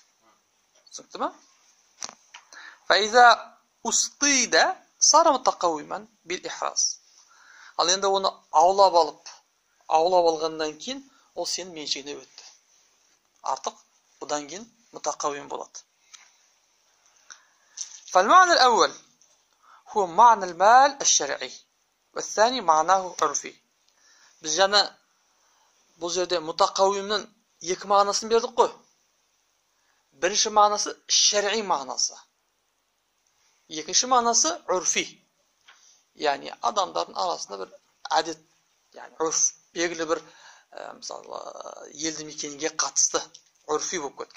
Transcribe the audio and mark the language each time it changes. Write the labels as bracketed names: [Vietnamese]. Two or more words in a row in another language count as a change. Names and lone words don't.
[Kazakh] Түсінікті ме? [Arabic] فإذا اصطيد صار متقوما بالإحراز. [Kazakh] Ал енді оны аулап алғаннан кейін ол сенің меншігіне өтті. Артық бұдан кейін мутақауим болады. [Arabic] فالمعنى الأول هو معنى المال الشرعي والثاني معناه عرفي. [Kazakh] Biz жаңа бұл жерде мутақауимнің екі мағынасын бердік қой. Бірінші мағынасы шәрғи мағынасы. Екінші мағынасы үрфи. Яғни адамдардың арасында бір әдет, яғни үрф, белгілі бір мысалы елді мекенге қатысты үрфи болып кеткен.